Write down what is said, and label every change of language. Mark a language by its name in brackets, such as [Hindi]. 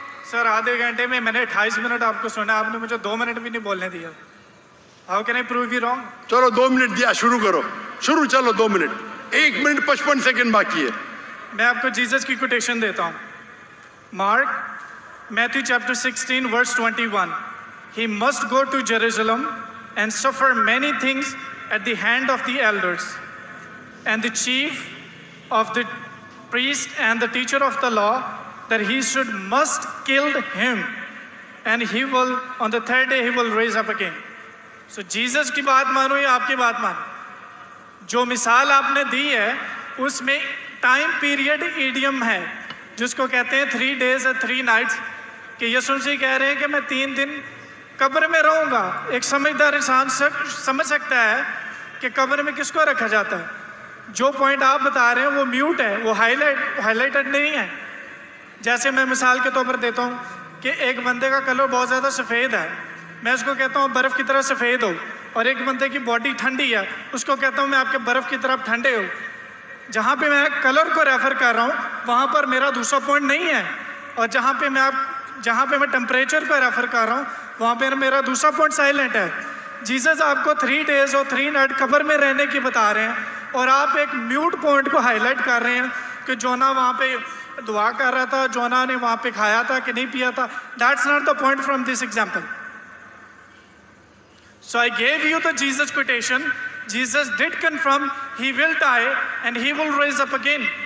[Hindi] Sir आधे घंटे में मैंने 28 मिनट आपको सुना, आपने मुझे 2 मिनट भी नहीं बोलने दिया. [English] How can I prove you wrong? [Hindi] चलो 2 मिनट दिया, शुरू करो. चलो 2 मिनट. 1 मिनट 55 सेकंड बाकी है. मैं आपको जीसस की कोटेशन देता हूँ. Mark Matthew chapter 16 verse 21. [English] He must go to Jerusalem and suffer many things at the hand of the elders and the chief of the priest and the teacher of the law, that he must kill him, and he will, on the 3rd day he will raise up again. [Hindi] So Jesus की बात मानो या आपकी बात मानो, जो मिसाल आपने दी है उसमें टाइम पीरियड ईडियम है जिसको कहते हैं [English] 3 days and 3 nights. [Hindi] कि यीशु मसीह कह रहे हैं कि मैं 3 दिन कब्र में रहूंगा. एक समझदार इंसान समझ सकता है कि कब्र में किसको रखा जाता है. जो पॉइंट आप बता रहे हैं वो म्यूट है, वो हाईलाइटेड नहीं है. जैसे मैं मिसाल के तौर पर देता हूँ कि एक बंदे का कलर बहुत ज़्यादा सफ़ेद है, मैं उसको कहता हूँ बर्फ़ की तरह सफ़ेद हो. और एक बंदे की बॉडी ठंडी है, उसको कहता हूँ मैं आपके बर्फ़ की तरफ ठंडे हो. जहाँ पे मैं कलर को रेफ़र कर रहा हूँ वहाँ पर मेरा दूसरा पॉइंट नहीं है, और जहाँ पे मैं टेम्परेचर को रेफ़र कर रहा हूँ वहाँ पे मेरा दूसरा पॉइंट साइलेंट है. जीसस आपको 3 days और 3 nights कब्र में रहने की बता रहे हैं, और आप एक म्यूट पॉइंट को हाईलाइट कर रहे हैं कि जोना वहाँ पे दुआ कर रहा था, जोना ने वहाँ पे खाया था कि नहीं पिया था. [English] That's not the point from this example. So I gave you the Jesus quotation. Jesus did confirm he will die and he will raise up again.